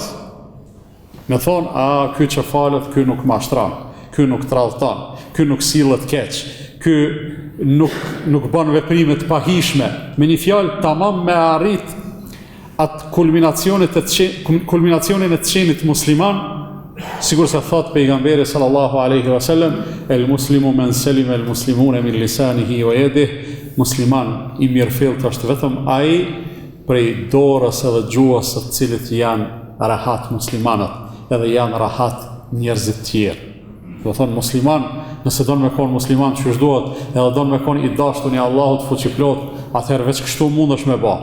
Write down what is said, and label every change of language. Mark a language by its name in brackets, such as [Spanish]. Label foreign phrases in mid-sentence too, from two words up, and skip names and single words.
[Albanian] Me thonë, ky që falet, ky nuk mashtron, ky nuk tradhton, ky nuk sillet keq, ky nuk bën veprime të pahishme. Me një fjalë tamam me arrit atë kulminacionin e të qenit musliman, sigur se thot pejgamberi [Arabic] صلى الله عليه وسلم, المسلم من سلم المسلمون من لسانه ويده, [Albanian] musliman i mirëfillt është vetëm ai prej dorës edhe gjuhës së cilit janë rahat muslimanët, edhe janë rahat njerëzit tjerë. Do thonë musliman, nëse don me kon musliman që duhet, edhe don me kon i dashur i Allahut fuqiplot, atëherë veç kështu mundesh me bë.